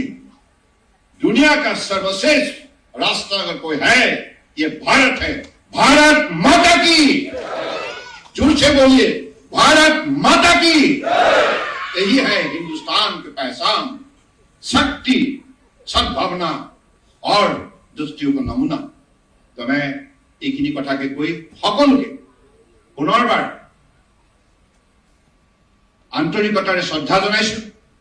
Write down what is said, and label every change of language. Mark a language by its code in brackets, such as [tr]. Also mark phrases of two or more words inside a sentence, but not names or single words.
[hi] दुनिया का सर्वश्रेष्ठ राष्ट्र अगर कोई है, ये भारत है। भारत माता की, जोर से बोलिए, भारत माता की। यही है हिंदुस्तान की पहचान, शक्ति, सद्भावना और दृष्टियों का नमूना। तो मैं [as] এইখিনি কথাকে কৈ সকলোকে পুনৰবাৰ আন্তৰিকতাৰে শ্ৰদ্ধা জনাইছো।